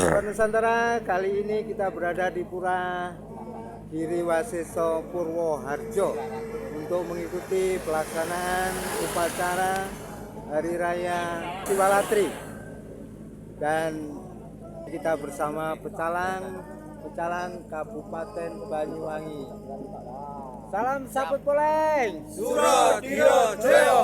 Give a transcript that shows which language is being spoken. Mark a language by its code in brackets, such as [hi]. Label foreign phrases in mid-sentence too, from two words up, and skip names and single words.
[id] Sobat Nusantara, kali ini kita berada di Pura Giriwaseso Purwoharjo untuk mengikuti pelaksanaan upacara Hari Raya Siwalatri. Dan kita bersama pecalang Pecalang, Kabupaten Banyuwangi. Salam Saput Poleng. Suradyo Jaya.